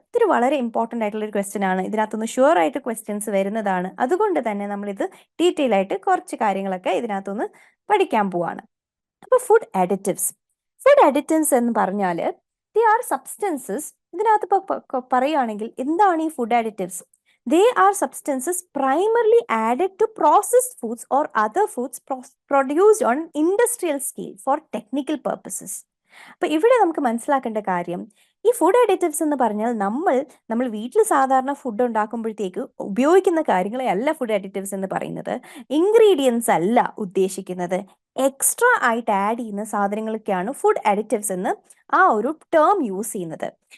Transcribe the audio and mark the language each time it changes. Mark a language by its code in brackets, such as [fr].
[ml] ഇതൊരു വളരെ ഇമ്പോർട്ടൻ്റ് ആയിട്ടുള്ള ഒരു ക്വസ്റ്റ്യൻ ആണ്. ഇതിനകത്തുനിന്ന് ഷുവർ ആയിട്ട് ക്വസ്റ്റ്യൻസ് വരുന്നതാണ്. അതുകൊണ്ട് തന്നെ നമ്മളിത് ഡീറ്റെയിൽ ആയിട്ട് കുറച്ച് കാര്യങ്ങളൊക്കെ ഇതിനകത്തുനിന്ന് പഠിക്കാൻ പോവാണ്. അപ്പോൾ ഫുഡ് അഡിറ്റീവ്സ് എന്ന് പറഞ്ഞാൽ [en] They are substances. [ml] ഇതിനകത്ത് ഇപ്പോൾ പറയുകയാണെങ്കിൽ എന്താണ് ഈ food additives? [en] They are substances primarily added to processed foods or other foods produced on industrial scale for technical purposes. [ml] അപ്പോൾ ഇവിടെ നമുക്ക് മനസ്സിലാക്കേണ്ട കാര്യം, ഈ ഫുഡ് അഡിറ്റീവ്സ് എന്ന് പറഞ്ഞാൽ നമ്മൾ വീട്ടിൽ സാധാരണ ഫുഡ് ഉണ്ടാക്കുമ്പോഴത്തേക്ക് ഉപയോഗിക്കുന്ന കാര്യങ്ങളെ അല്ല ഫുഡ് അഡിറ്റീവ്സ് എന്ന് പറയുന്നത്. ഇൻഗ്രീഡിയൻസ് അല്ല ഉദ്ദേശിക്കുന്നത്, എക്സ്ട്രാ ആയിട്ട് ആഡ് ചെയ്യുന്ന സാധനങ്ങളൊക്കെയാണ് ഫുഡ് അഡിറ്റീവ്സ് എന്ന് ആ ഒരു ടേം യൂസ് ചെയ്യുന്നത്.